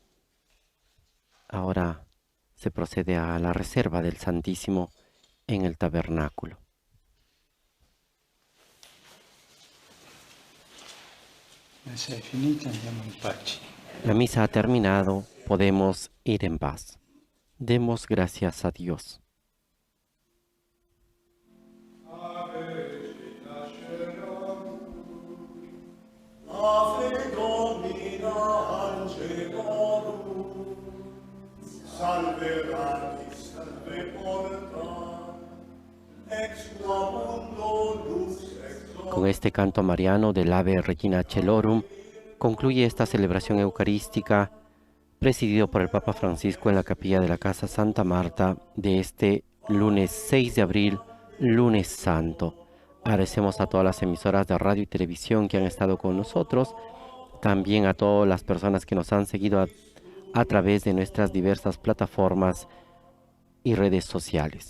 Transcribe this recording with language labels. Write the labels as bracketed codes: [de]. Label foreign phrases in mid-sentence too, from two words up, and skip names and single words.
[es] ahora se procede a la reserva del Santísimo en el tabernáculo. [it] Messa è finita, andiamo in pace. [es] La misa ha terminado, podemos ir en paz. Demos gracias a Dios. [la] Ave Domina Angelorum, salve radix, salve porta, ex tua mundo lux extra. [es] Con este canto mariano del Ave Regina Celorum, concluye esta celebración eucarística presidido por el Papa Francisco en la capilla de la Casa Santa Marta de este lunes 6 de abril, lunes santo. Agradecemos a todas las emisoras de radio y televisión que han estado con nosotros, también a todas las personas que nos han seguido a través de nuestras diversas plataformas y redes sociales.